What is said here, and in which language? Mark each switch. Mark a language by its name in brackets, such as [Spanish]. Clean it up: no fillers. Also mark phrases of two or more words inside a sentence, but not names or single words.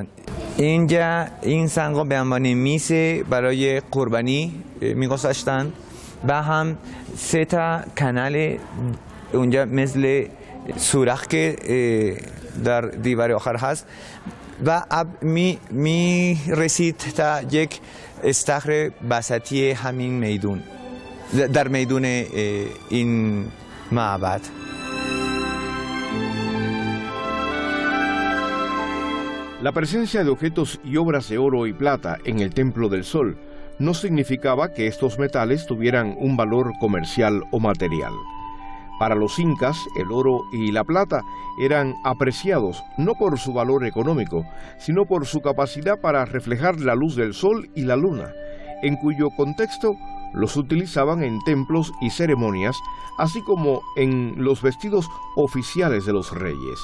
[Persian] اینجا این سنگ‌ها به عنوان میز برای قربانی میگذاشتن و هم 3 تا کانال اونجا مثل سوراخ که در دیوار آخر هست و آب می رسید تا یک استخر وسطی همین میدون در میدون این معبد. [Spanish] La presencia de objetos y obras de oro y plata en el Templo del Sol no significaba que estos metales tuvieran un valor comercial o material. Para los incas, el oro y la plata eran apreciados no por su valor económico, sino por su capacidad para reflejar la luz del sol y la luna, en cuyo contexto los utilizaban en templos y ceremonias, así como en los vestidos oficiales de los reyes.